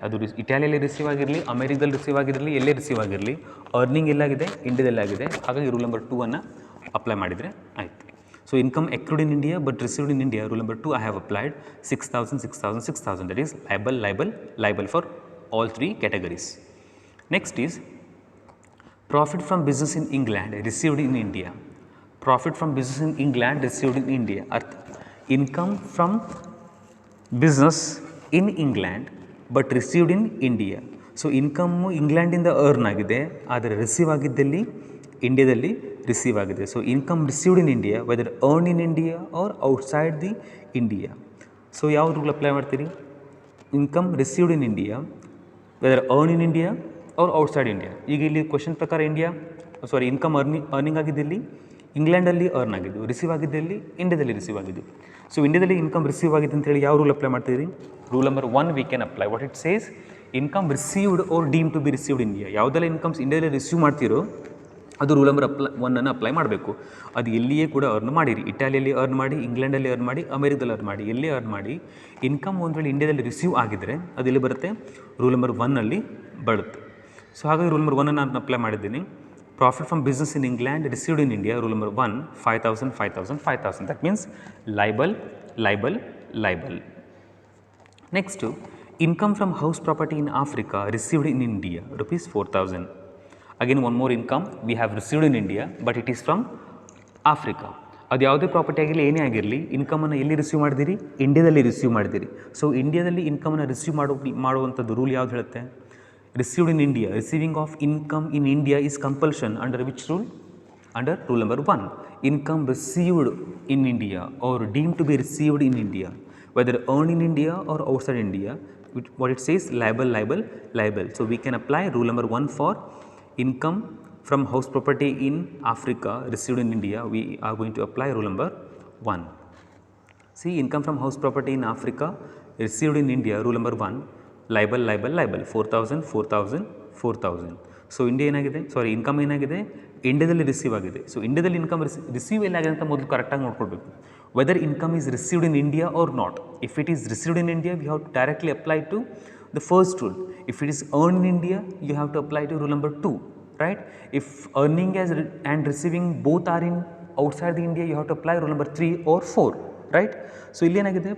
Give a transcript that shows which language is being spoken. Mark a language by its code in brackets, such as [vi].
[kn] ಅದು ಇಟಾಲಿಯಲ್ಲಿ ರಿಸೀವ್ ಆಗಿರಲಿ, ಅಮೆರಿಕದಲ್ಲಿ ರಿಸೀವ್ ಆಗಿರಲಿ, ಎಲ್ಲೇ ರಿಸೀವ್ ಆಗಿರಲಿ, ಅರ್ನಿಂಗ್ ಎಲ್ಲಾಗಿದೆ? ಇಂಡಿಯಾದಲ್ಲಿ ಆಗಿದೆ. ಹಾಗಾಗಿ ರೂಲ್ ನಂಬರ್ 2 ಅನ್ನು ಅಪ್ಲೈ ಮಾಡಿದರೆ ಆಯಿತು. [en] so income accrued in India but received in India, rule number 2 I have applied [kn] 6,000, 6,000, 6,000. [en] That is liable, liable, liable for all 3 categories. Next is profit from business in England received in India. Profit from business in England received in India. ಅರ್ಥ, income from business in England but received in India. [kn] So income ಇಂಗ್ಲೆಂಡಿಂದ earn ಆಗಿದೆ, ಆದರೆ receive ಆಗಿದ್ದಲ್ಲಿ ಇಂಡಿಯಾದಲ್ಲಿ receive ಆಗಿದೆ. [en] So income received in India whether earn in India or outside the India. [kn] So ಯಾವ rule apply ಮಾಡ್ತೀರಿ? [en] Income received in India whether earn in India or outside India. [kn] ಈಗ ಇಲ್ಲಿ question ಪ್ರಕಾರ ಇನ್ಕಮ್ ಅರ್ನಿಂಗ್ ಆಗಿದ್ದಲ್ಲಿ ಇಂಗ್ಲೆಂಡಲ್ಲಿ earn ಆಗಿದ್ದು, receive ಆಗಿದ್ದಲ್ಲಿ ಇಂಡಿಯಾದಲ್ಲಿ receive ಆಗಿದ್ದು. ಸೊ ಇಂಡಿಯಾದಲ್ಲಿ ಇನ್ಕಮ್ ರಿಸೀವ್ ಆಗಿದೆ ಅಂತೇಳಿ ಯಾವ ರೂಲ್ ಅಪ್ಲೈ ಮಾಡ್ತೀರಿ? [en] Rule number 1 we can apply. What it says, income received or deemed to be received in India. [kn] ಯಾವುದೆಲ್ಲ ಇನ್ಕಮ್ಸ್ ಇಂಡಿಯಾದಲ್ಲಿ ರಿಸೀವ್ ಮಾಡ್ತೀರೋ ಅದು ರೂಲ್ ನಂಬರ್ 1 ಅನ್ನು ಅಪ್ಲೈ ಮಾಡಬೇಕು. ಅದು ಎಲ್ಲಿಯೇ ಕೂಡ ಅರ್ನ್ ಮಾಡಿರಿ, ಇಟಾಲಿಯಲ್ಲಿ ಅರ್ನ್ ಮಾಡಿ, ಇಂಗ್ಲೆಂಡಲ್ಲಿ ಅರ್ನ್ ಮಾಡಿ, ಅಮೆರಿಕದಲ್ಲಿ ಅರ್ನ್ ಮಾಡಿ, ಎಲ್ಲಿ ಅರ್ನ್ ಮಾಡಿ, ಇನ್ಕಮ್ ಒಂದು ವೇಳೆ ಇಂಡಿಯಾದಲ್ಲಿ ರಿಸೀವ್ ಆಗಿದ್ದರೆ ಅದು ಎಲ್ಲಿ ಬರುತ್ತೆ? ರೂಲ್ ನಂಬರ್ 1ನಲ್ಲಿ ಬರುತ್ತೆ. ಸೊ ಹಾಗಾಗಿ ರೂಲ್ ನಂಬರ್ 1 ನಾನು ಅಪ್ಲೈ ಮಾಡಿದ್ದೀನಿ. [en] Profit from business in England received in India, rule number 1, 5,000, 5,000, 5,000. That means libel, libel, libel. Next, income from house property in Africa received in India, rupees 4,000. Again, one more income we have received in India, but it is from Africa. [kn] ಅದು ಯಾವುದೇ property ಆಗಿರಲಿ, ಏನೇ ಆಗಿರಲಿ, ಇನ್ಕಮನ್ನು ಎಲ್ಲಿ receive ಮಾಡಿದಿರಿ? ಇಂಡಿಯಾದಲ್ಲಿ receive ಮಾಡಿದಿರಿ. So ಇಂಡಿಯಾದಲ್ಲಿ ಇನ್ಕಮನ್ನು ರಿಸೀವ್ ಮಾಡುವಂಥದ್ದು ರೂಲ್ ಯಾವ್ದು ಹೇಳುತ್ತೆ? [en] Received in India, receiving of income in India is compulsion. Under which rule? Under rule number 1. Income received in India or deemed to be received in India, whether earned in India or outside India, what it says, liable, liable, liable. So we can apply rule number 1 for income from house property in Africa received in India. We are going to apply rule number 1. See, income from house property in Africa received in India, rule number 1, liable, liable, liable, 4,000, 4,000, 4,000. [kn] So India ಏನಾಗಿದೆ? Income ಏನಾಗಿದೆ? ಇಂಡಿಯಾದಲ್ಲಿ receive ಆಗಿದೆ. So ಇಂಡಿಯಾದಲ್ಲಿ income receive ಎಲ್ಲಾಗಿದೆ ಅಂತ ಮೊದಲು ಕರೆಕ್ಟಾಗಿ ನೋಡ್ಕೊಳ್ಬೇಕು. [en] Whether income is received in India or not. If it is received in India, we have to directly apply to the first rule. If it is earn in India, you have to apply to rule number 2, right? If earning and receiving both are in outside the India, you have to apply rule number 3 or 4, right? [kn] So ಇಲ್ಲೇನಾಗಿದೆ?